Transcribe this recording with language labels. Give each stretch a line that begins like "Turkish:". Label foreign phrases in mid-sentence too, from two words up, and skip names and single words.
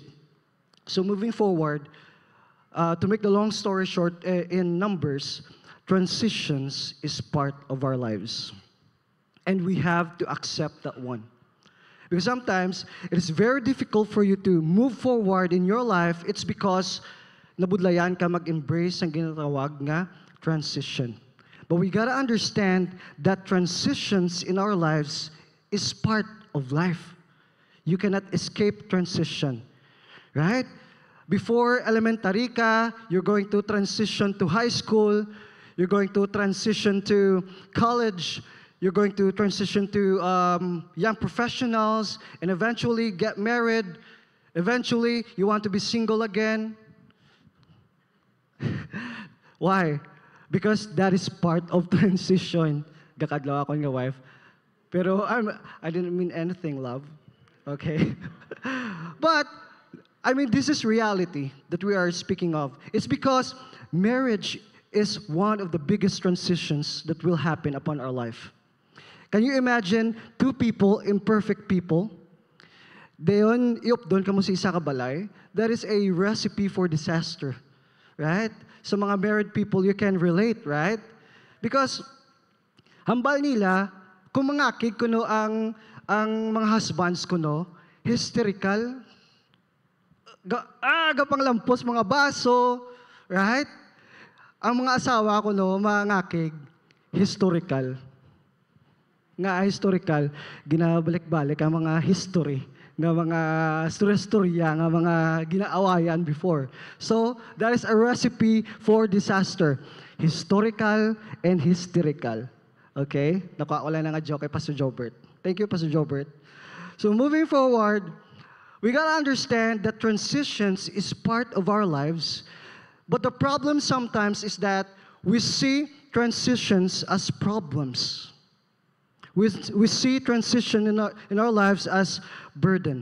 English: So moving forward, to make the long story short, in Numbers, transitions is part of our lives. And we have to accept that one. Because sometimes it is very difficult for you to move forward in your life. It's because
Hiligaynon: nabudlayan ka mag-embrace ng ginatawag nga transition.
English: But we gotta understand that transitions in our lives is part of life. You cannot escape transition, right? Before elementary ka, you're going to transition to high school, you're going to transition to college, you're going to transition to young professionals, and eventually get married. Eventually, you want to be single again. Why? Because that is part of transition.
Hiligaynon: Gakadlaw ako nga wife.
English: Pero I didn't mean anything, love. Okay? But, I mean, this is reality that we are speaking of. It's because marriage is one of the biggest transitions that will happen upon our life. Can you imagine two people, imperfect people?
Hiligaynon: Dayon, iupdon ka mo sa isa ka balay.
English: That is a recipe for disaster. Right?
Hiligaynon: Sa mga
English: married people, you can relate, right? Because,
Hiligaynon: hambal nila, kung mangakig kuno ang mga husbands kuno, hysterical, gapang lampos, mga baso, right? Ang mga asawa kuno, mangakig, historical. Historical, ginabalik-balik ang mga history, nga mga storya, nga mga ginaawayan before.
English: So, that is a recipe for disaster. Historical and hysterical. Okay?
Hiligaynon: Nakuha ko lang nga joke kay Pastor Jobert.
English: Thank you, Pastor Jobert. So, moving forward, we gotta understand that transitions is part of our lives, but the problem sometimes is that we see transitions as problems. We see transition in our lives as burden.